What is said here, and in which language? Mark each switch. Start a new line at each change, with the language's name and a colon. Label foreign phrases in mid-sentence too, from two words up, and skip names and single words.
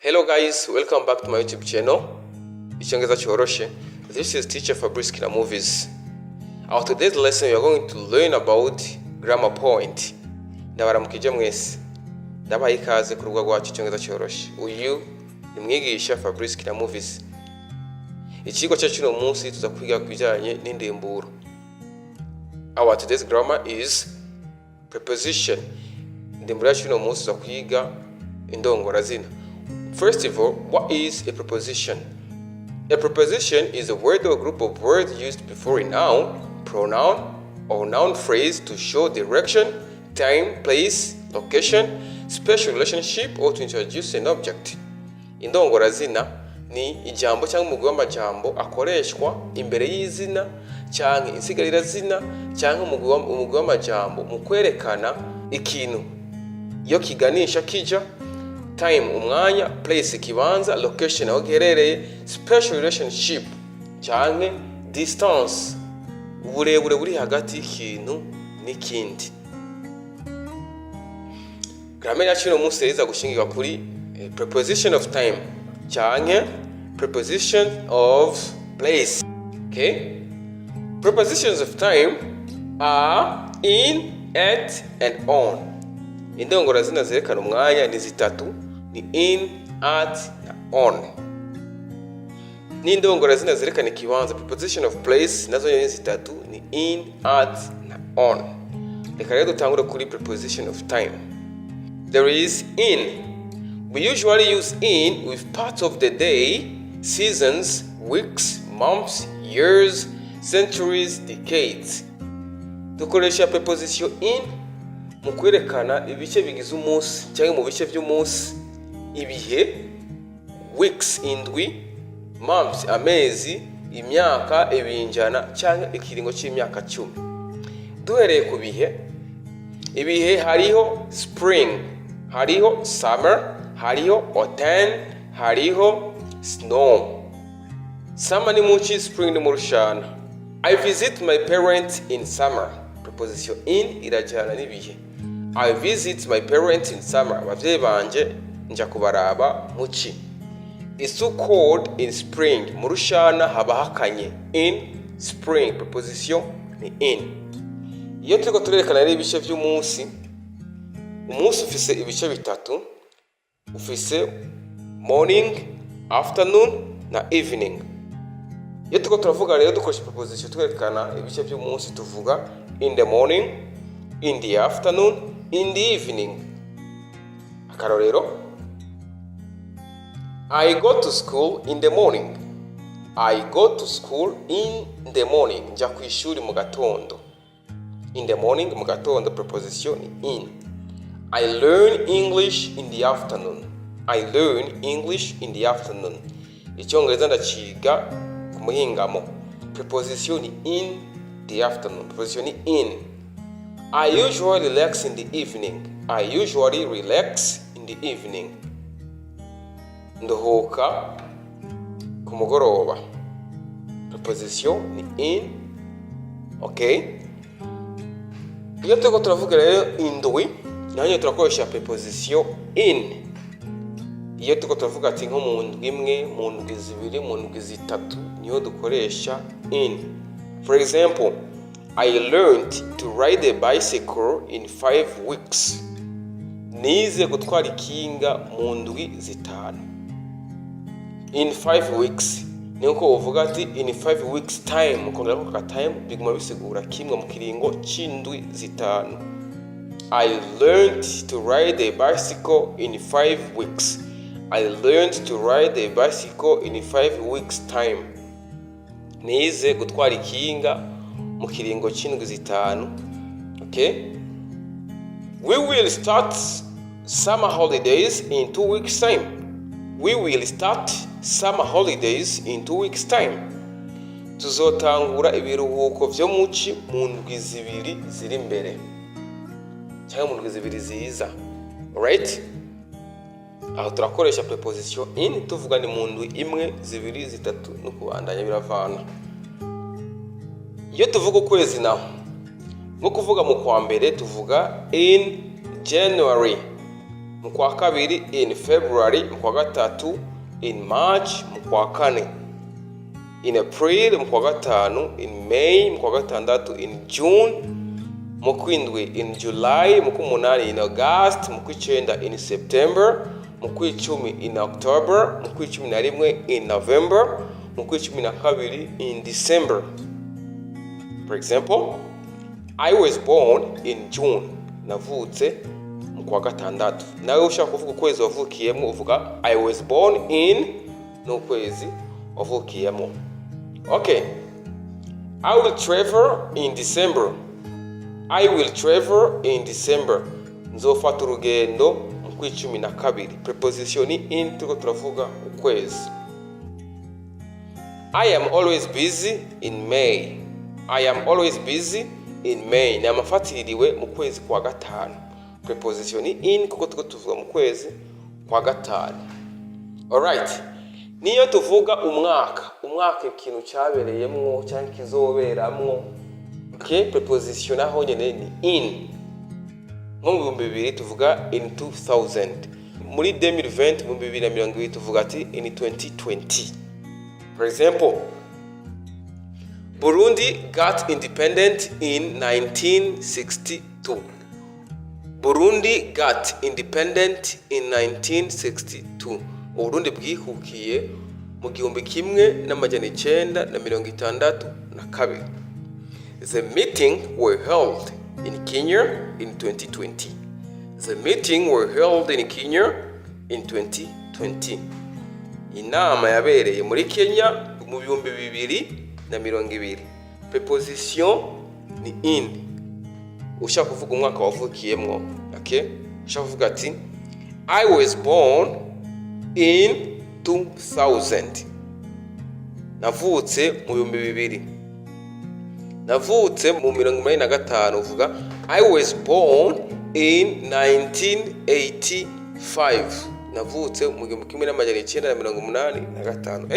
English: Hello guys, welcome back to my YouTube channel.
Rundi: Congereza choroshe.
English: This is teacher Fabrice Kina Movies. Our today's lesson we are going to learn about grammar point.
Rundi: Ndabaramukije mwese. Ndabaha ikaze ku rubuga rwacu Congereza choroshe. Uyu ni mwigisha Fabrice Kina Movies. Icigwa cyacu no munsi tuza kwiga kubijanye n'indimburo.
English: Our today's grammar is preposition.
Rundi: Indimburo yacu no munsi tuza kwiga Indongorazina.
English: First of all, what is a preposition? A preposition is a word or group of words used before a noun, pronoun, or noun phrase to show direction, time, place, location, special relationship, or to introduce an object.
Rundi: Indongorazina ni ijambo cyangwa umugwi w'amajambo akoreshwa imbere y'izina cyangwa insigarirazina cyangwa umugwi w'amajambo mu kwerekana ikintu iyo kiganisha kija, time umwanya, place ikibanza, location aho giherereye,
English: special relationship
Rundi: cyangwa distance uburebure buri hagati y'ikintu n'ikindi. Grammar yacu no munsi iza gushingirwa kuri
English: preposition of time
Rundi: cyangwa
English: preposition of place.
Rundi: Okay?
English: Prepositions of time are in, at, and on.
Rundi: Indongorazina zerekana umwanya ni zitatu, ni
English: in, at,
Rundi: na on. N'indongorazina zerekana ikibanza,
English: preposition of place,
Rundi: nazo ni zitatu, ni
English: in, at,
Rundi: na on. Reka rero dutangure kuri
English: preposition of time. There is in. We usually use in with parts of the day, seasons, weeks, months, years, centuries, decades.
Rundi: Dukoresha
English: preposition in
Rundi: mu kwerekana ibice bigize umunsi cyangwa mu bice by'umunsi, ibihe, weeks indwi, months amezi, imyaka, ibinjana cyangwa ikiringo cy'imyaka 10. Duhereye ku bihe, ibihe hariho spring, hariho summer, hariho autumn, hariho snow. Summer ni muci, spring ni mu rushana.
English: I visit my parents in summer.
Rundi: Preposition in irajyana n'ibihe.
English: I visit my parents in summer.
Rundi: Abavyeyi banje nja kubaraba muci.
English: It's so cold in spring.
Rundi: Mu rushana haba hakanye.
English: In spring. Preposition ni in.
Rundi: Iyo turiko turerekana rero ibice by'umunsi, umunsi ufise ibice bitatu. Ufise morning, afternoon na evening. Iyo turiko turavuga rero dukoresha preposition twerekana ibice by'umunsi, tuvuga
English: in the morning, in the afternoon, in the evening. Akarorero, I go to school in the morning. I go to school in the morning.
Rundi: Nja ku ishuri mu gatondo.
English: In the morning
Rundi: mu gatondo,
English: preposition in. I learn English in the afternoon. I learn English in the afternoon.
Rundi: Icyongereza ndaciga ku muhingamo.
English: Preposition in the afternoon. Preposition in. I usually relax in the evening. I usually relax in the evening.
Rundi: Ndohoka ku mugoroba.
English: Preposition ni in. Okay?
Rundi: Iyo turiko turavuga rero indwi, naho turakoresha
English: preposition in.
Rundi: Iyo turiko turavuga ati nko mu ndwi imwe, mu ndwi zibiri, mu ndwi zitatu, niyo dukoresha in.
English: For example, I learned to ride a bicycle in 5 weeks.
Rundi: Nize gutwara ikinga mu ndwi zitanu.
English: In 5 weeks.
Rundi: Niko uvuga ati
English: in 5 weeks time,
Rundi: ukongera ko ka time biguma bisigura kimwe mu kiringo c'indwi zitanu.
English: I learned to ride a bicycle in 5 weeks. I learned to ride a bicycle in 5 weeks time.
Rundi: Nize gutwara ikinga mu kiringo c'indwi zitanu. Okay?
English: We will start summer holidays in 2 weeks time. We will start summer holidays in 2 weeks time.
Rundi: Tuzotangura ibiruhuko vyo muci mu ndwi zibiri ziri imbere. Cyangwa mu ndwi zibiri ziza. Alright? Aho turakoresha
English: preposition in
Rundi: tuvuga ni mu ndwi imwe, zibiri, zitatu no kubandanya biravana. Iyo tuvuga ukwezi naho, nko kuvuga mu kwa mbere tuvuga
English: in January.
Rundi: mu kwa kabiri,
English: in February
Rundi: mu kwa gatatu,
English: in March
Rundi: mu kwa kane,
English: in April
Rundi: mu kwa gatanu,
English: in May
Rundi: mu kwa gatandatu,
English: in June
Rundi: mu kwindwi,
English: in July
Rundi: mu kumunani,
English: in August
Rundi: mu kwicenda,
English: in September
Rundi: mu kwicumi,
English: in October
Rundi: mu kwicumi na rimwe,
English: in November
Rundi: mu kwicumi na kabiri,
English: in December. For example, I was born in June.
Rundi: Navutse mu kwa gatandatu. Nawe ushaka kuvuga ukwezi wavukiyemo uvuga
English: I was born in
Rundi: n'ukwezi wavukiyemo. Okay.
English: I will travel in December. I will travel in December.
Rundi: Nzofata urugendo mu kwicumi na kabiri.
English: Preposition in
Rundi: turiko turavuga ukwezi.
English: I am always busy in May. I am always busy in May.
Rundi: Ni amafatiririwe mu kwezi kwa gatanu.
English: Preposition in
Rundi: kuko turiko tuvuga mu kwezi kwa gatanu. Alright. Niyo tuvuga umwaka ikintu cyabereyemwo cyangwa kizoberamwo. Okay, preposition aho nyene ni in. Nko mu 2000 tuvuga
English: in 2000.
Rundi: Muri 2020 mu 2020 tuvuga ati
English: in 2020. For example, Burundi got independent in 1962. Burundi got independent in 1962.
Rundi: Uburundi bwihukiye mu 1962.
English: The meeting were held in Kenya in 2020. The meeting were held in Kenya in 2020.
Rundi: Inama yabereye muri Kenya mu 2020. Preposition ni in. Ushaka kuvuga umwaka wavukiyemwo. Okay? Ushaka kuvuga ati
English: I was born in 2000.
Rundi: Navutse mu 2000. Navutse mu 1985 uvuga
English: I was born in 1985.
Rundi: Navutse mu 1985.